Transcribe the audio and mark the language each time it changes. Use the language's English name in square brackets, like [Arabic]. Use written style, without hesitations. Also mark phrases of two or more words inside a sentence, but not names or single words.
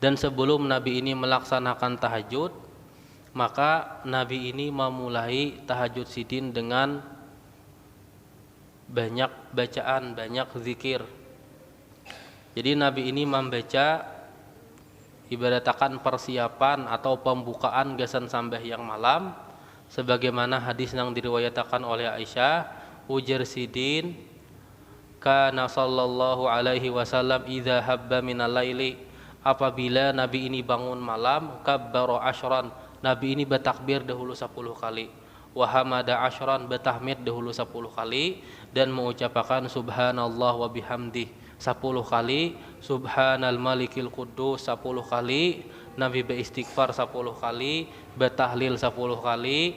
[Banjar] Dan sebelum Nabi ini melaksanakan tahajud, maka Nabi ini memulai tahajud sidin dengan banyak bacaan, banyak zikir. Jadi Nabi ini membaca ibaratkan persiapan atau pembukaan gasan sambahyang malam, sebagaimana hadis yang diriwayatkan oleh Aisyah, ujar sidin, [Arabic] كان صلى الله عليه وسلم إذا هب من الليل, [Banjar] apabila Nabi ini bangun malam, [Arabic] كبر عشرا, [Banjar] Nabi ini bertakbir dahulu 10 kali, [Arabic] وحمد عشرا, [Banjar] bertahmid dahulu 10 kali, dan mengucapkan [Arabic] سبحان الله وبحمده [Banjar] 10 kali, [Arabic] سبحان الملك القدوس [Banjar] 10 kali, Nabi beristighfar 10 kali, bertahlil 10 kali.